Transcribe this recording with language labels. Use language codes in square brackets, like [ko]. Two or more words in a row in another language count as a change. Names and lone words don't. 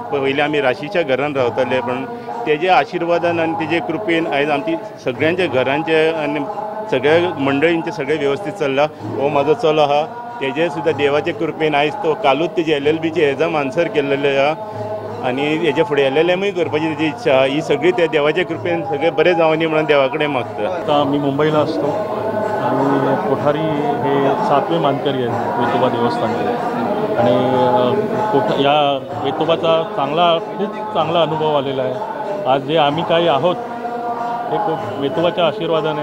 [kok] पयलीं आमी राशीच्या घरान रावताले, पण तेजे आशिर्वादान आनी तेजे कृपेन आयज आमची सगळ्यांच्या घरांचे आनी सगळ्या मंडळींचे सगळें वेवस्थीत चल्लां। हो म्हाजो चलो आहा, तेजे सुद्दां देवाचे कृपेन आयज तो कालूच तेजे LLBचे [en] exam answer [kok] केल्लेले आहा आनी हेजे फुडें LLMय करपाची तेजी इच्छा आहा। ही सगळी त्या देवाचे कृपेन सगळें बरें जावनी म्हणून देवा कडेन मागता। [mr] आता मी मुंबईला असतो आणि कोठारी हे 7वे मानकरी आहेत वेतोबा देवस्थानचे आणि या वेतोबाचा खूप चांगला अनुभव आलेला आहे। आज जे आम्ही काही आहोत एक वेतोबाच्या आशीर्वादाने।